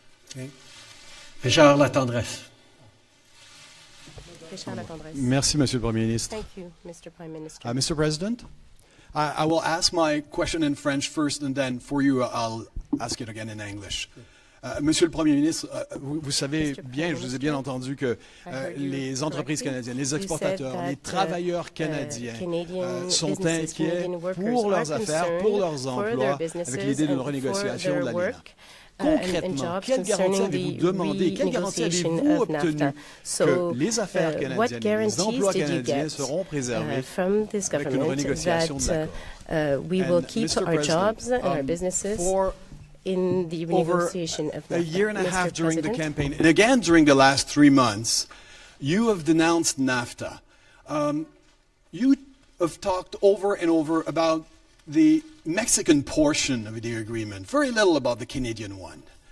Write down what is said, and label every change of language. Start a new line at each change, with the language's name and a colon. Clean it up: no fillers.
English: Okay. Richard Latendresse.
French: Merci, Monsieur le Premier ministre.
English: Thank you, Mr. Prime Minister. Mr. President, I will ask my question in French first, and then for you, I'll ask it again in English.
French: Monsieur le Premier ministre, vous savez bien, je vous ai bien entendu que les entreprises canadiennes, les exportateurs, les travailleurs canadiens sont inquiets pour leurs affaires, pour leurs emplois, avec l'idée d'une renégociation de l'ALENA. Concrètement, quelle garantie avez-vous demandé, quelle garantie avez-vous obtenu que les affaires canadiennes, les emplois canadiens seront préservés avec une renégociation de l'accord?
English: We will keep our jobs and our businesses in the renegotiation of NAFTA. A year and a half during the campaign, and again during the last 3 months, you have denounced NAFTA. You have talked over and over about the Mexican portion of the agreement, very little about the Canadian one.